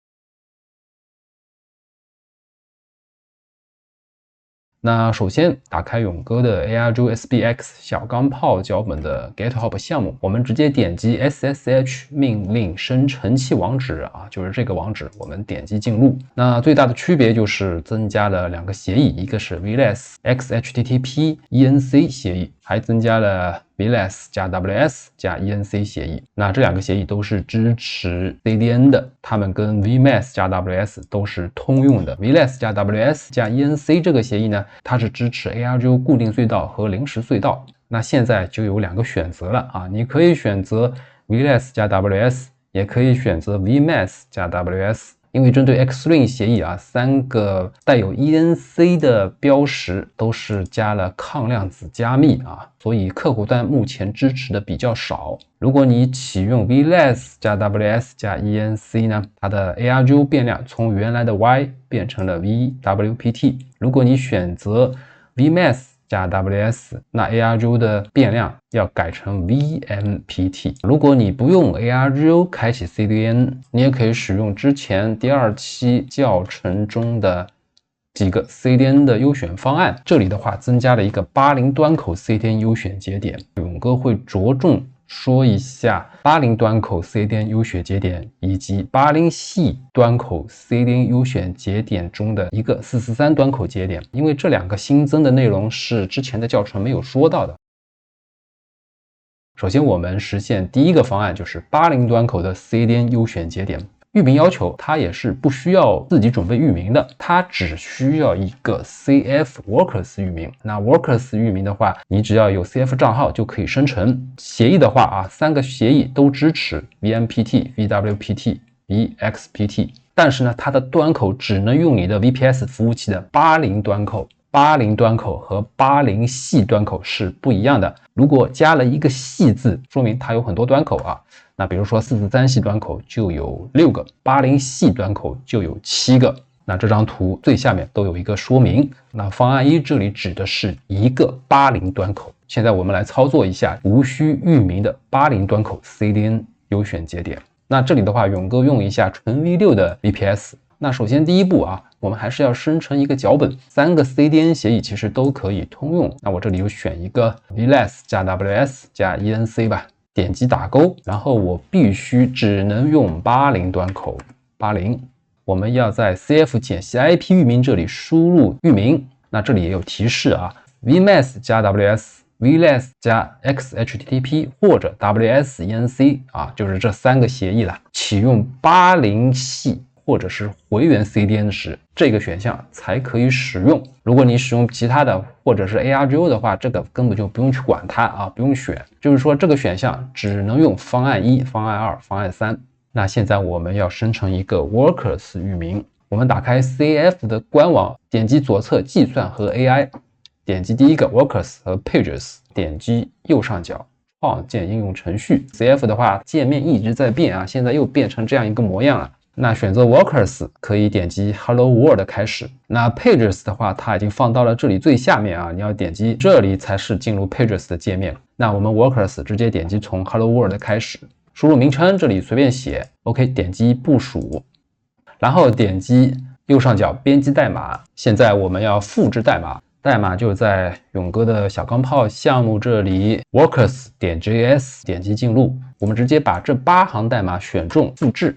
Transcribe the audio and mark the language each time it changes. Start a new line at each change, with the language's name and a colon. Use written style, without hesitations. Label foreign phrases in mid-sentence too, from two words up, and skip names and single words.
Chinese: 那首先打開勇哥的 ARJUSBX 小鋼炮腳本的 GitHub 項目，我們直接點擊 SSH 命令生成器網址啊，就是這個網址，我們點擊進入。那最大的區別就是增加了2個協議，一個是 VLAS XHTTP ENC 協議，還增加了 VLAS 加 WS 加 ENC 協議。那這2個協議都是支持 CDN 的，它們跟 VMAS 加 WS 都是通用的。VLAS 加 WS 加 ENC 這個協議呢，它是支持 ARJU 固定隧道和臨時隧道。那現在就有2個選擇了啊，你可以選擇 VLAS 加 WS， 也可以選擇 VMAS 加 WS。因為針對 Xring 協議啊，3個帶有 ENC 的標識都是加了抗量子加密啊，所以客戶端目前支持的比較少。如果你啟用 VLAS 加 WS 加 ENC 呢，它的 ARJU 變量從原來的 Y 變成了 VWPT。如果你選擇 VMAS 加 WS， 那 ARJU 的变量要改成 VMPT。如果你不用 ARJU 開啟 CDN， 你也可以使用之前第2期教程中的幾個 CDN 的優選方案。這裡的話增加了一個80端口 CDN 優選節點，勇哥會着重說一下80端口 CDN 優選節點以及80系端口 CDN 優選節點中的一個443端口節點，因為這2個新增的內容是之前的教程沒有說到的。首先我們實現第一個方案，就是80端口的 CDN 優選節點。域名要求它也是不需要自己準備域名的，它只需要一個 CF Workers 域名。那 Workers 域名的话，你只要有 CF 賬號就可以生成。協議的話啊，3個協議都支持 VMPT、VWPT、VXPT，但是呢，它的端口只能用你的 VPS 服務器的80端口。80端口和80系端口是不一樣的。如果加了一個系字，說明它有很多端口啊。那比如說443 系端口就有6個，80系端口就有7個。那這張圖最下面都有一個說明。那方案1這裡指的是一個80端口。現在我們來操作一下無需域名的80端口 CDN 優選節點。那這裡的話，勇哥用一下純 V6 的 VPS。那首先第一步啊，我們還是要生成一個腳本，3個 CDN 協議其實都可以通用。那我這裡就選一個 VLAS 加 WS 加 ENC 吧，點擊打勾，然後我必須只能用80端口80。我們要在 CF 解析 IP 域名這裡輸入域名。那這裡也有提示啊 ，VMAS 加 WS、VLAS 加 XHTTP 或者 WS ENC 啊，就是這3個協議了。啟用80系或者是回源 CDN 時，這個選項才可以使用。如果你使用其他的或者是 ARJU 的話，這個根本就不用去管它啊，不用選。就是說這個選項只能用方案1、方案2、方案3。那現在我們要生成一個 Workers 域名。我們打開 CF 的官網，點擊左側計算和 AI， 點擊第一個 Workers 和 Pages， 點擊右上角創建應用程序。CF 的話界面一直在變啊，現在又變成這樣一個模樣了。那選擇 Workers 可以點擊 Hello World 開始。那 Pages 的話，它已經放到了這裡最下面啊，你要點擊這裡才是進入 Pages 的界面。那我們 Workers 直接點擊從 Hello World 開始，輸入名稱，這裡隨便寫 ，OK， 點擊部署，然後點擊右上角編輯代碼。現在我們要複製代碼，代碼就在勇哥的小鋼炮項目這裡 Workers.js，點擊進入，我們直接把這8行代碼選中複製。